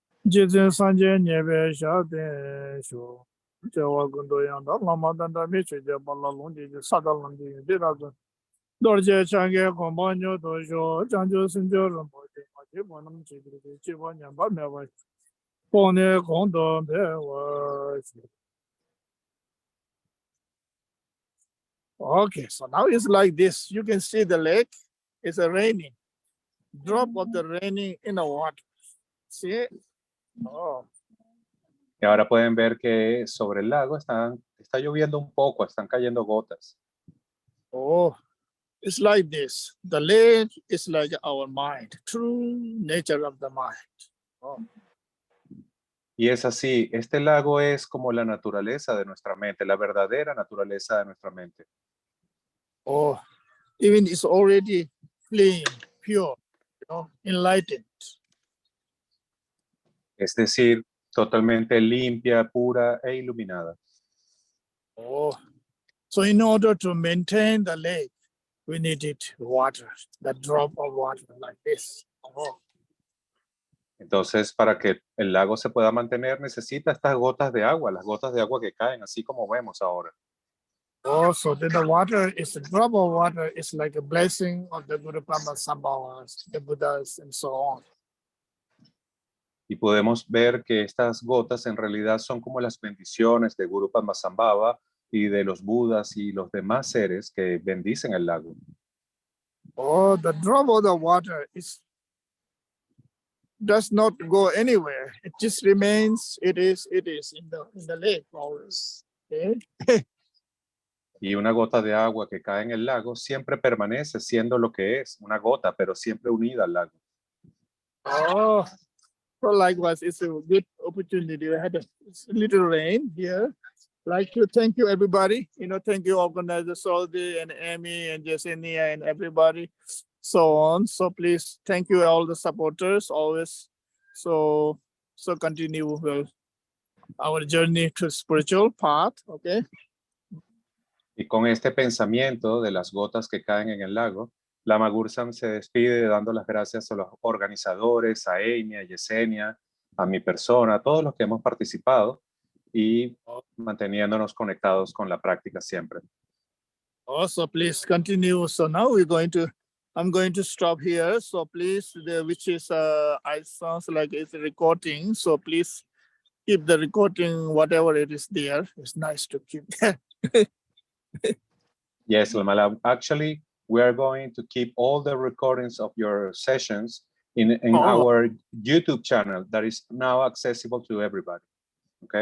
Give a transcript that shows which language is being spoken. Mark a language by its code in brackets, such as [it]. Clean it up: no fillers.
[en] 제전 산지 예배 샤데 쇼 저와 근도 양다 라마단다 미치제 발라론지 사달론지 되라서 너제 장게 공부녀 도쇼 장조 선조는 뭐지 뭐지 뭐는 지들이 지원년 받내와 본의 공도 배워 Okay, so now it's like this. You can see the lake. It's a raining. Drop of the raining in the water. See? Oh, [es] Y ahora pueden ver que sobre el lago está lloviendo un poco, están cayendo gotas. [en] oh, it's like this. The lake is like our mind, true nature of the mind. Oh, [es] Y es así, este lago es como la naturaleza de nuestra mente, la verdadera naturaleza de nuestra mente. [en] oh, even it's already clean, pure, enlightened. [es] Es decir, totalmente limpia, pura e iluminada. [en] Oh, so in order to maintain the lake, we needed water, the drop of water like this. Oh. [es] Entonces, para que el lago se pueda mantener, necesita estas gotas de agua, las gotas de agua que caen, así como vemos ahora. [en] Also, then the water is a drop of water is like a blessing of the Guru Sambhavas, the Buddhas, and so on. [es] Y podemos ver que estas gotas en realidad son como las bendiciones de Guru Padmasambhava y de los Budas y los demás seres que bendicen el lago. [en] Oh, the drop of the water does not go anywhere. It just remains. It is in the lake always. Okay? [es] Y una gota de agua que cae en el lago siempre permanece siendo lo que es, una gota, pero siempre unida al lago. [en] Oh, So likewise, it's a good opportunity. We had a little rain here. Like to thank you everybody. Thank you organizer Zoldy and Amy and Yesenia and everybody, so on. So please thank you all the supporters always. So continue our journey to spiritual path. Okay. [es] Y con este pensamiento de las gotas que caen en el lago, Lama Gursam se despide dando las gracias a los organizadores, a Amy, a Yesenia, a mi persona, a todos los que hemos participado y manteniéndonos conectados con la práctica siempre. [en] Also, please continue. So now I'm going to stop here. So please, which is I sounds like it's a recording. So please keep the recording, whatever it is there. It's nice to keep that. Yes, Lama, actually, we are going to keep all the recordings of your sessions in our YouTube channel that is now accessible to everybody. Okay.